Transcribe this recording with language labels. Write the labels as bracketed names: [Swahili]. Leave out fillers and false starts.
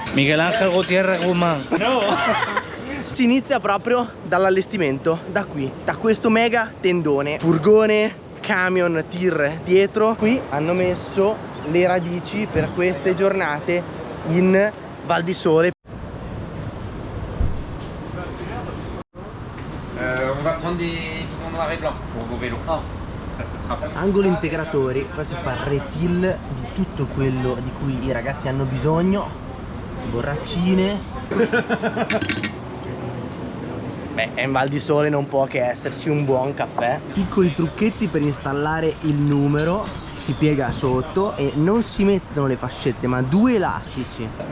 [Spanish] Miguel Ángel Gutiérrez Guzmán. [Italian] No. Si inizia proprio dall'allestimento, da qui, da questo mega tendone, furgone, camion, tir dietro. Qui hanno messo le radici per queste giornate in Val di Sole. [French] On va prendre des bidons noirs et blancs pour vos vélos. Ça sera pas. [Italian] Angolo integratori, qua si fa il refill di tutto quello di cui i ragazzi hanno bisogno. Borraccine. Beh, in Val di Sole non può che esserci un buon caffè. Piccoli trucchetti per installare il numero. Si piega sotto e non si mettono le fascette, ma due elastici.